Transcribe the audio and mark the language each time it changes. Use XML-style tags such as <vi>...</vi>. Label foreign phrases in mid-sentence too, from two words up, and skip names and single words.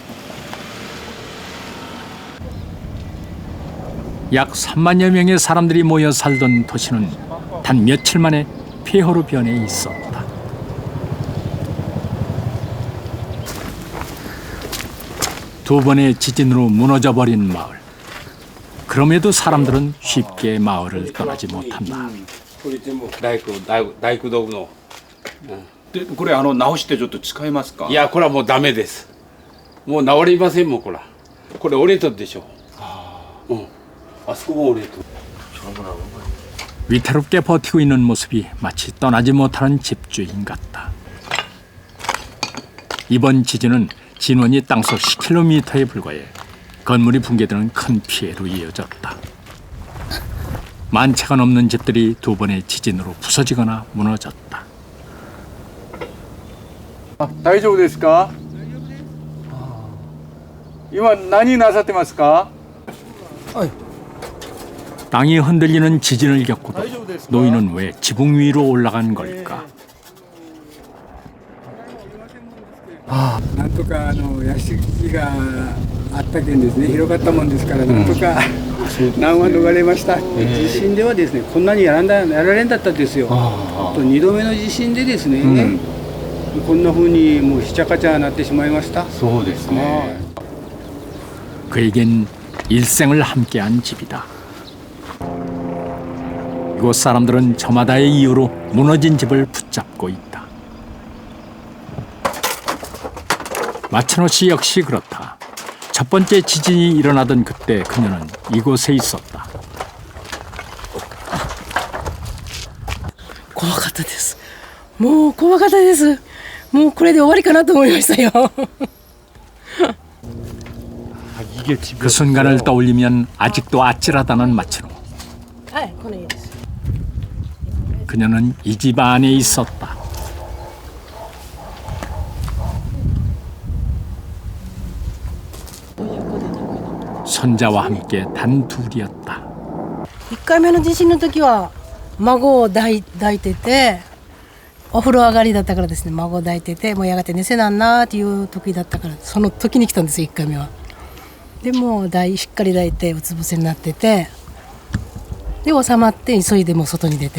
<ko>약 3만여 명의 사람들이 모여 살던 도시는 단 며칠 만에 폐허로 변해 있었다. 두 번의 지진으로 무너져버린 마을. 그럼에도 사람들은 쉽게 마을을 떠나지 못한다.</ko> <ja>大工道具の。でこれ直してちょっと使いますか。いやこれはもうダメです。もう治りませんもんこれ。これ折れとるでしょ。うん。あそこも折れとる。</ja> <ko>위태롭게 버티고 있는 모습이 마치 떠나지 못하는 집주인 같다. 이번 지진은 진원이 땅속 10km에 불과해 건물이 붕괴되는 큰 피해로 이어졌다. 만채가 넘는 집들이 두 번의 지진으로 부서지거나 무너졌다.</ko> <ja>大丈夫ですか？今何なさってますか？</ja> <ko>땅이 흔들리는 지진을 겪고도 노인은 왜 지붕 위로 올라간 걸까?</ko> <ja>なんとか屋敷があったけんですね、広がったもんですからなんとか難は逃れました。地震ではですね、こんなにやられんだったんですよ。と2度目の地震でですね、こんな風にもうひちゃかちゃなってしまいました。そうですね。</ja> <ko>그에겐 일생을 함께한 집이다. 이곳 사람들은 저마다의 이유로 무너진 집을 붙잡고 있다. 마츠노 씨 역시 그렇다. 첫 번째 지진이 일어나던 그때 그녀는 이곳에 있었다.</ko> <ja>怖かったです。もう怖かったです。もうこれで終わりかなと思いましたよ。</ja> <ko>그 순간을 떠올리면 아직도 아찔하다는 마츠노.</ko> <ja>はいこの家です</ja> <ko>그녀는 이 집 안에 있었다. 손자와 함께 단둘이었다.</ko> <ja>1 回目の地震の時は孫を抱いててお風呂上がりだったからですね孫を抱いててもうやがて寝せなんなっていう時だったからその時に来たんですよ1回目は。でもうしっかり抱いてうつ伏せになっててで収まって急いでもう外に出て</ja>